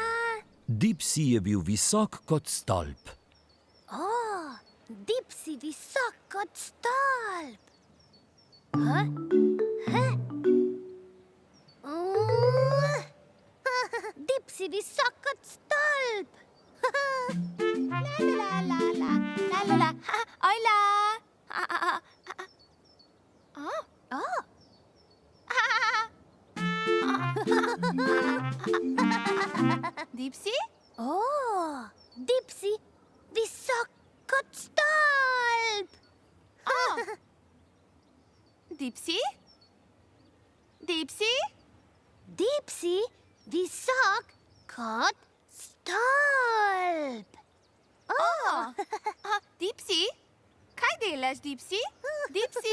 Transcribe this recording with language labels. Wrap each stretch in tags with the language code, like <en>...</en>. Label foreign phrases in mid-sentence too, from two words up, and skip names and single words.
<sl>Dipsy je bil visok kot stolp. Dipsy visok kot stolp. Dipsy visok kot stolp. La la la la la la. Ojla. Dipsy? Dipsy visok kot stolp. Dipsy? Dipsy? Dipsy visok kot stolp. Dipsy? Kaj delaš, Dipsy? Dipsy?</sl>